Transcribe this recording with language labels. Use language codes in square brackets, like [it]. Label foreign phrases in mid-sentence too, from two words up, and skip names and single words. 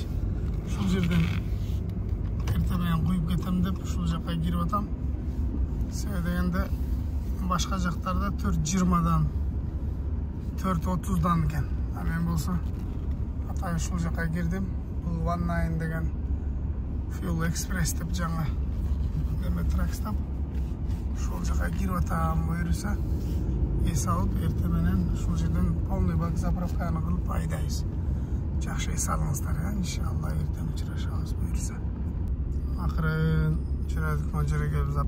[ky] Ушул жерден эрте менен куюп кетем деп ушул жакка кирип атам. Себеби дегенде башка жактарда 4.20дан 4.30дан экен. Мен болсо атайын ушул жака кирдим. Бул One Nine деген Fuel Express деп жаңа неме тракстап. Ушул жака кирип атам, буюрса эс алып, эртең менен ушул жерден [ru] полный бак [ky] заправканы кылып айдайбыз. Жакшы эс алыңыздар, иншалла эртең учурашабыз буюрса. Акырын жүрөдүк мына жерге келип.